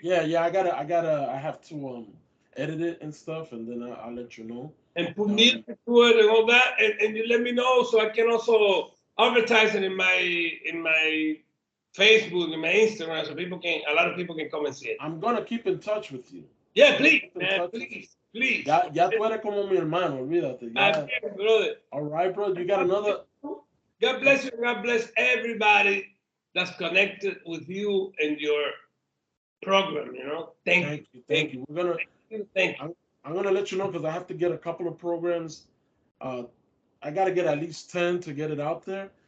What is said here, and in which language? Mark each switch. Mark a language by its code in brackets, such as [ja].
[en] Yeah. I have to edit it and stuff, and then I'll let you know. and put music to it and all that, and you let me know so I can also advertise it in my Facebook and my Instagram so a lot of people can come and see it. I'm gonna keep in touch with you. Yeah, please, man, please. [es] Ya tú eres como mi hermano, olvídate. Ya. [en] Brother. All right, bro. You got another. God bless you. God bless everybody that's connected with you and your program. You know, Thank you. Thank you. We're gonna. Thank you. I'm gonna let you know because I have to get a couple of programs. I gotta get at least 10 to get it out there.